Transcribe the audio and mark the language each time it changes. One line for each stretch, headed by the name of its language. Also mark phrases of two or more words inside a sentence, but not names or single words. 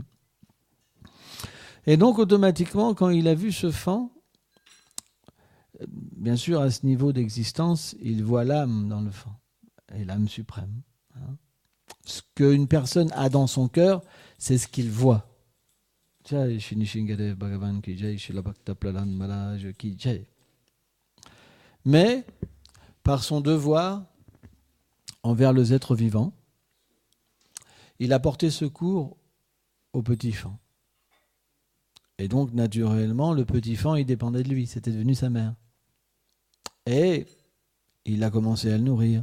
French: Et donc, automatiquement, quand il a vu ce faon, bien sûr, à ce niveau d'existence, il voit l'âme dans le faon, et l'âme suprême. Ce qu'une personne a dans son cœur, c'est ce qu'il voit.
Hindi: जय श्री Nishingadev भगवान की जय, श्रील भक्त प्रह्लाद महाराज की जय.
French: Mais, par son devoir, envers les êtres vivants. Il a porté secours au petit Fan. Et donc, naturellement, le petit Fan, il dépendait de lui. C'était devenu sa mère. Et il a commencé à le nourrir.